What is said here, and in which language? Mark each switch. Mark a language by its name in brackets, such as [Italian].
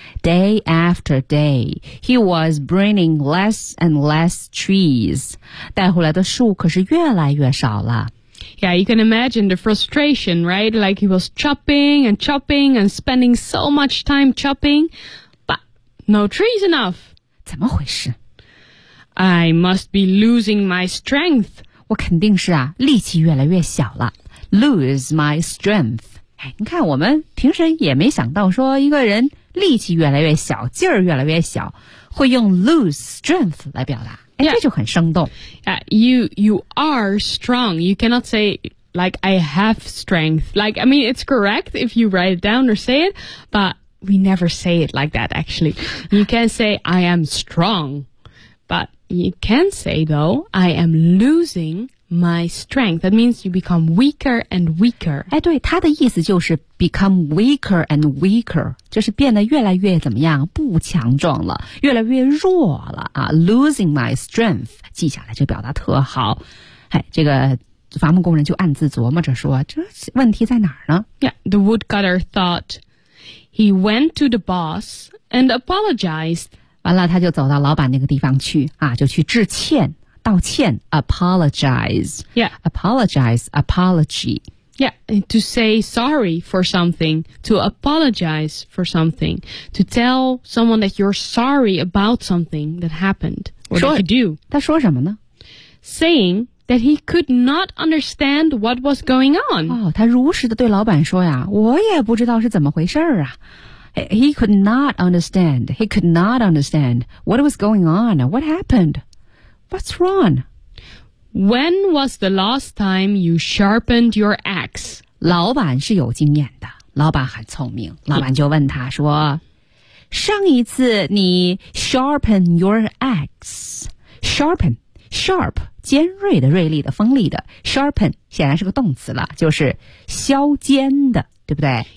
[English] Day after day, he was bringing less and less trees. [Chinese] 带回来的树可是越来越少了。 [English] Yeah, you can imagine the frustration, right? Like he was chopping and chopping and spending so much time chopping, but no trees enough. [Chinese] 怎么回事？ [English] I must be losing my strength. [Chinese] 我肯定是啊，力气越来越小了。 [English] Lose my strength. [Chinese] 哎，你看我们平时也没想到说一个人力气越来越小，劲儿越来越小，会用 [English] lose strength [Chinese] 来表达。哎， [English] yeah. [Chinese] 这就很生动。 [English] You are strong. You cannot say like I have strength. Like, I mean, it's correct if you write it down or say it, but we never say it like that, actually. You can say I am strong. But you can say, though, I am losing my strength. That means you become weaker and weaker. [Chinese] 哎，对，他的意思就是 [English] become weaker and weaker, [Chinese] 就是变得越来越怎么样，不强壮了，越来越弱了啊。 [English] Losing my strength, [Chinese] 记下来，这表达特好。哎，这个伐木工人就暗自琢磨着说，这问题在哪儿呢？ [English] Yeah, the woodcutter thought he went to the boss and apologized. [Chinese] 完了他就走到老板那个地方去啊，就去致歉道歉 apologize. [English] Yeah. Apologize, apology. Yeah, to say sorry for something, to apologize for something, to tell someone that you're sorry about something that happened, or that you do. [Chinese] 他说什么呢？ [English] Saying that he could not understand what was going on. [Chinese] 哦，他如实地对老板说呀，我也不知道是怎么回事啊。 [English] He could not understand. He could not understand what was going on. What happened? What's wrong? When was the last time you sharpened your axe? [Chinese] 老板是有经验的，老板很聪明。老板就问他说：“上一次你 [English] sharpen your axe? Sharpen, sharp, [Chinese] 尖锐的、锐利的、锋利的。 Sharpen 显然是个动词了，就是削尖的。” 对不对